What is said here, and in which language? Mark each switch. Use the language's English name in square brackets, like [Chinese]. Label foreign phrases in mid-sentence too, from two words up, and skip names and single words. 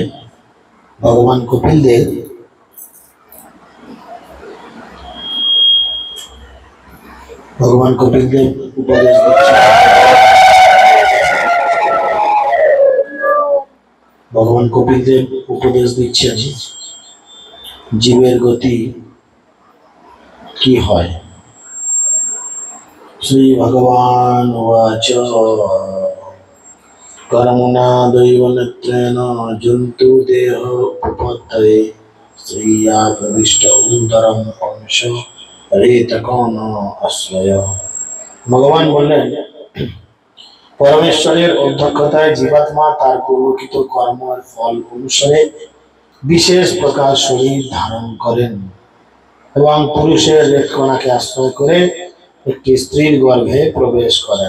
[Bangla] ভগবান কপিলদেব উপদেশ দিচ্ছেন। ভগবান কপিলদেব উপদেশ দিচ্ছেন জীবের গতি কি হয়। [Sanskrit] শ্রী ভগবান উবাচ कर्मणा दैवनेत्रेण जन्तु देह उपपत्तये श्रिया प्रविष्ट उदरम अंश रेतकोन आश्रय। [Bangla] ভগবান বললেন পরমেশ্বরের অধ্যক্ষতায় জীবাত্মা তার পূর্বকৃত কর্মের ফল অনুসারে বিশেষ প্রকার শরীর ধারণ করেন এবং পুরুষের রেতকণাকে আশ্রয় করে একটি স্ত্রীর গর্ভে প্রবেশ করেন।